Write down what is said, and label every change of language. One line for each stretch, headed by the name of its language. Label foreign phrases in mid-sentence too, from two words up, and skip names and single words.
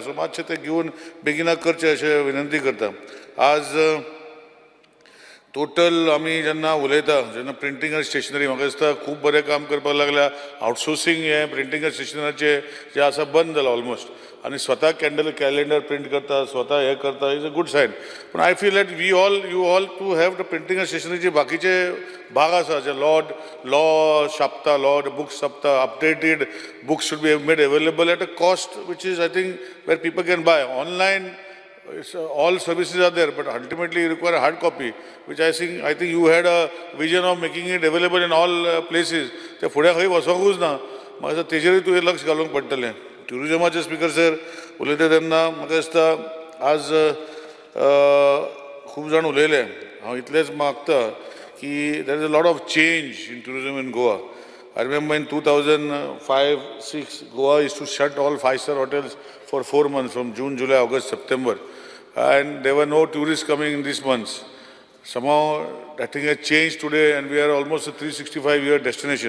Konkani: सो मातशें तें घेवन बेगिनाक करचें अशें विनंती करता. आज टोटल आमी जेन्ना उलयता जेन्ना प्रिंटींग आनी स्टेशनरी म्हाका दिसता खूब बरें काम करपाक लागल्या. आउटसोर्सींग हें प्रिंटींग आनी स्टेशनरीचें जें आसा बंद जालां ऑलमोस्ट. आनी स्वता कॅलेंडर प्रिंट करता, स्वता हें करता,
English: is a good sign. पूण I feel that you all to have the printing
Konkani: आनी स्टेशनरीचे बाकीचे भाग आसा जे लॉ छापता, लॉ बुक्स छापता,
English: updated books should be made available at a cost which is I think where people can buy online. All services are there, but ultimately you require a hard copy, which I think you had a vision of making it available in all places.
Konkani: ते फुडें खंय वचोंकूच ना. म्हाका दिसता तेजेरूय तुवें लक्ष घालूंक पडटलें. ट्युरिजमाचे
English: Speaker sir
Konkani: उलयता तेन्ना म्हाका दिसता आज खूब जाण उलयले. हांव इतलेंच मागता की
English: there is a lot of change in tourism in Goa. I remember in 2005-06, Goa used to shut all 5-star hotels for 4 months from June, July, August, September. And there were no tourists coming in these months. Somehow that thing has changed today and we are almost a 365-year destination.